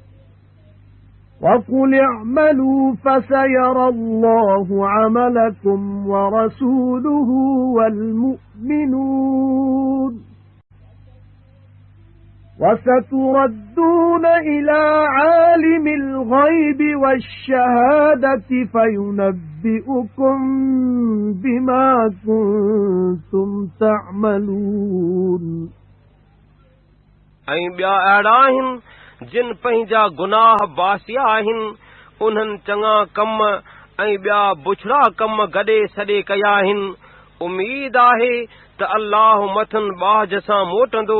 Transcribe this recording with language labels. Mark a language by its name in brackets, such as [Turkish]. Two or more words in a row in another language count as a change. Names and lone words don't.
[Arabic] وقل اعملوا فسيرى الله عملكم ورسوله والمؤمنون وستردون إلى عالم الغيب والشهادة فينبئكم بما كنتم تعملون [Sindhi] ऐं ॿिया अहिड़ा आहिनि जिन पंहिंजा गुनाह बासिया आहिनि, उन्हनि चङा कम ऐं ॿिया बुछड़ा कम गॾे सॾे कया आहिनि। उमीद आहे त अल्लाह मथनि बाज सां मोटंदो।